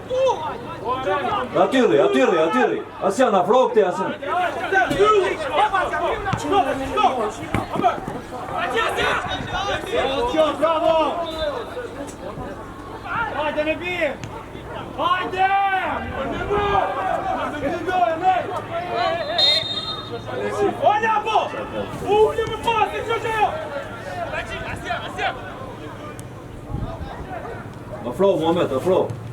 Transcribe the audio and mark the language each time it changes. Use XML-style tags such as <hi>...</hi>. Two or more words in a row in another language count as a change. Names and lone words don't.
<sq>Atyri, Asjan, afro këte, Asjan. Bravo! Hajde, Nebi! Hajde!</sq> <pt>Olha, pô! Último passe, Jojo!</pt> <sq>Afro, Mohamed, afro.</sq>